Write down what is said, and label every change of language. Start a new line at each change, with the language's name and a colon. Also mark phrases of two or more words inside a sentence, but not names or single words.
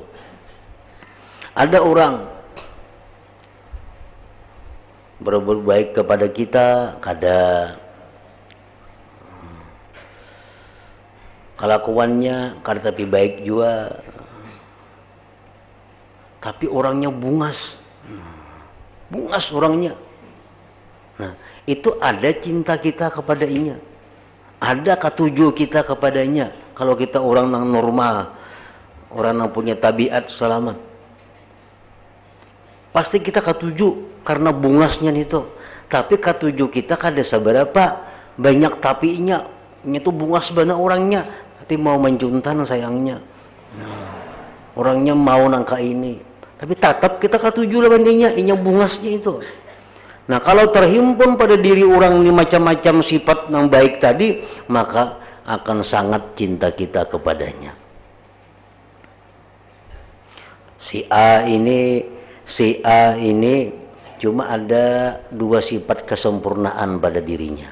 Indonesian: Ada orang berbuat baik kepada kita, kelakuannya tapi baik juga, tapi orangnya bungas orangnya. Nah, itu ada cinta kita kepadanya, ada katuju kita kepadanya. Kalau kita orang yang normal, orang yang punya tabiat selamat, pasti kita katuju karena bungasnya itu. Tapi katuju kita kada seberapa banyak tapinya, itu bungas benar orangnya, tapi mau menjuntan sayangnya. Orangnya mau nangka ini, tapi tetap kita katuju lawan dia, ini bungasnya itu. Nah, kalau terhimpun pada diri orang ini macam-macam sifat yang baik tadi, maka akan sangat cinta kita kepadanya. Si A ini cuma ada 2 sifat kesempurnaan pada dirinya.